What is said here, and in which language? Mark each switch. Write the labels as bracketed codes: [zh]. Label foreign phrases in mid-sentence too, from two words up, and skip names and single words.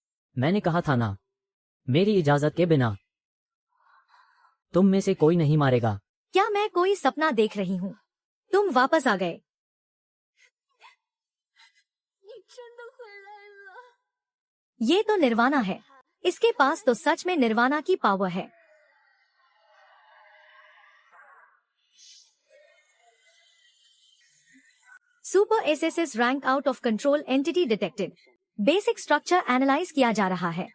[hi] मैंने कहा था ना, मेरी इजाजत के बिना तुम में से कोई नहीं मारेगा। क्या मैं कोई सपना देख रही हूँ? तुम वापस आ गए। [zh] 你真的回来了。 [hi] ये तो निर्वाणा है। इसके पास तो सच में निर्वाणा की पावर है। [en] super SSS rank out of control entity detected. basic structure analyse [hi] किया जा रहा है।